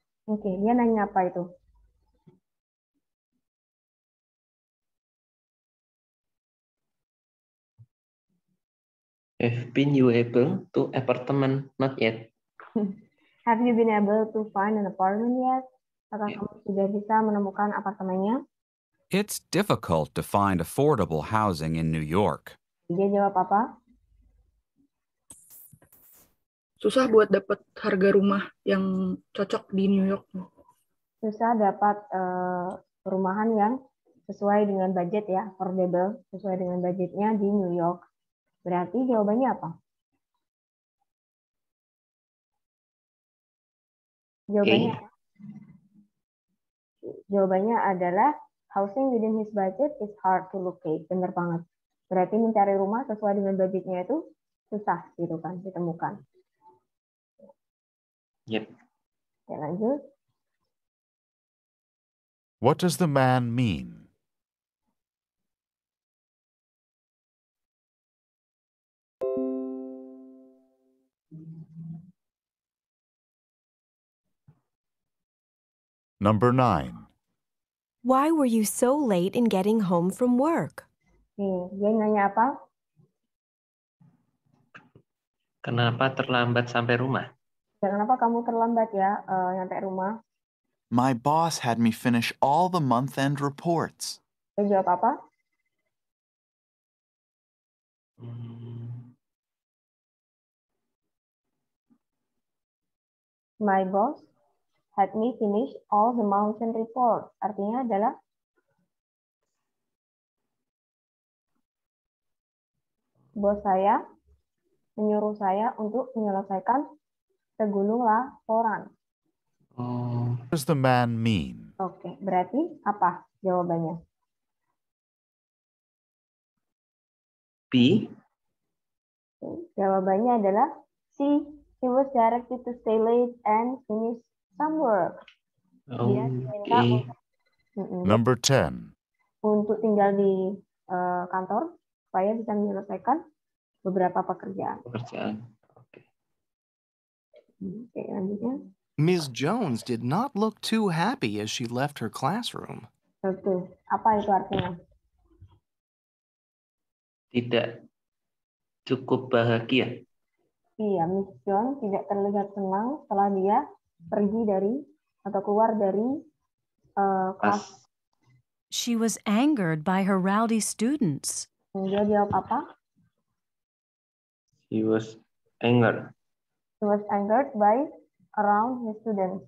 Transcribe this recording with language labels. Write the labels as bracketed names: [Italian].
[Indonesian] Oke, dia nanya apa itu? [English] Have been you able to apartment? Not yet. Have you been able to find an apartment yet? [Indonesian] Apakah kamu sudah bisa menemukan apartemennya? [English] It's difficult to find affordable housing in New York. [Indonesian] Dia jawab apa? Susah buat dapat harga rumah yang cocok di New York. Susah dapat perumahan yang sesuai dengan budget ya, affordable, sesuai dengan budgetnya di New York. Berarti jawabannya apa? Jawabannya, jawabannya adalah [English] housing within his budget is hard to locate. [Indonesian] Benar banget. Berarti mencari rumah sesuai dengan budgetnya itu susah gitu kan, ditemukan. Yep. Oke, lanjut. [English] What does the man mean? Number 9. Why were you so late in getting home from work? [Indonesian] Nih, dia nanya apa? Kenapa terlambat sampai rumah? Kenapa kamu terlambat ya nyampe rumah? [English] My boss had me finish all the month-end reports. [Indonesian] Dia jawab apa? [English] My boss had me finish all the month-end reports. [Indonesian] Artinya adalah bos saya menyuruh saya untuk menyelesaikan segulung laporan. [English] What does the man mean? [Indonesian] Oke, berarti apa jawabannya? B. Jawabannya adalah C. [English] He was directed to stay late and finish some work. [Indonesian] Dia diminta [English] Number 10. [Indonesian] untuk tinggal di kantor supaya bisa menyelesaikan beberapa pekerjaan. Oke. Oke, lanjutnya. [English] Ms. Jones did not look too happy as she left her classroom. [Indonesian] Oke, apa itu artinya? Tidak cukup bahagia. Iya, Miss Jones tidak terlihat senang setelah dia pergi dari atau keluar dari kelas. [English] She was angered by her rowdy students. [Indonesian] Dia jawab apa? [English] He was angered. He was angered by around his students.